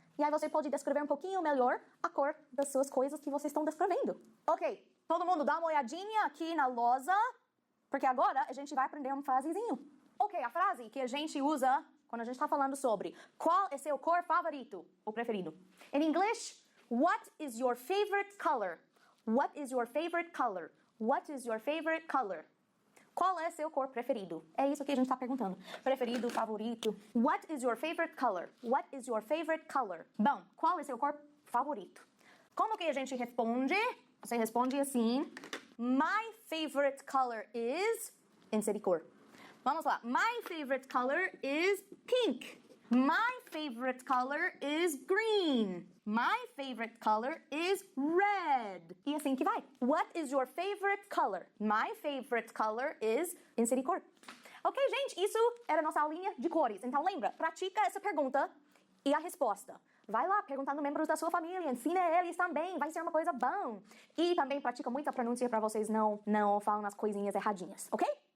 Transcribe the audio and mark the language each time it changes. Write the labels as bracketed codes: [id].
[pt] E aí você pode descrever um pouquinho melhor a cor das suas coisas que vocês estão descrevendo. Ok, todo mundo dá uma olhadinha aqui na lousa, porque agora a gente vai aprender uma frasezinho. Ok, a frase que a gente usa quando a gente está falando sobre qual é seu cor favorito ou preferido. Em inglês, [en] what is your favorite color? What is your favorite color? What is your favorite color? [pt] Qual é seu cor preferido? É isso que a gente está perguntando. Preferido, favorito. [en] What is your favorite color? What is your favorite color? [pt] Bom, qual é seu cor favorito? Como que a gente responde? Você responde assim. [en] My favorite color is... [pt] Insere cor. Vamos lá. [en] My favorite color is pink. My favorite color is green. My favorite color is red. [pt] E assim que vai. [en] What is your favorite color? My favorite color is... [pt] Inserir cor. Ok, gente? Isso era a nossa aulinha de cores. Então lembra, pratica essa pergunta e a resposta. Vai lá perguntando membros da sua família, ensina eles também, vai ser uma coisa bom. E também pratica muita pronúncia para vocês não falam as coisinhas erradinhas, ok?